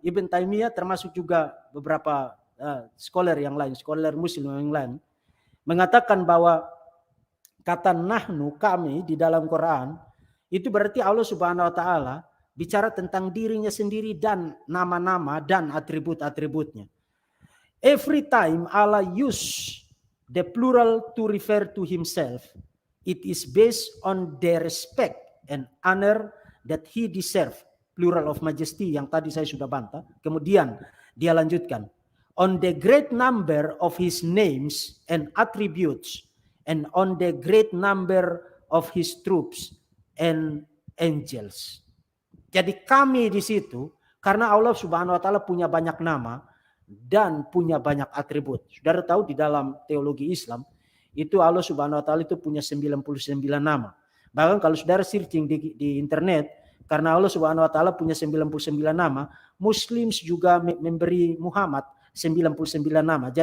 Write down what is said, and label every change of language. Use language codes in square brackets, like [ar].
[id] Ibn Taimiyah termasuk juga beberapa scholar yang lain, scholar muslim yang lain, mengatakan bahwa kata nahnu, kami di dalam Quran, itu berarti Allah Subhanahu wa taala bicara tentang dirinya sendiri dan nama-nama dan atribut-atributnya. [en] Every time Allah use the plural to refer to himself, it is based on the respect and honor that he deserve. [id] Plural of majesty yang tadi saya sudah bantah. Kemudian dia lanjutkan. [en] On the great number of his names and attributes, and on the great number of his troops and angels. [id] Jadi kami di situ, karena Allah Subhanahu wa taala punya banyak nama dan punya banyak atribut. Saudara tahu di dalam teologi Islam, itu Allah Subhanahu wa taala itu punya 99 nama. Bahkan kalau saudara searching di internet, karena Allah Subhanahu wa taala punya 99 nama, Muslims juga memberi Muhammad 99 nama.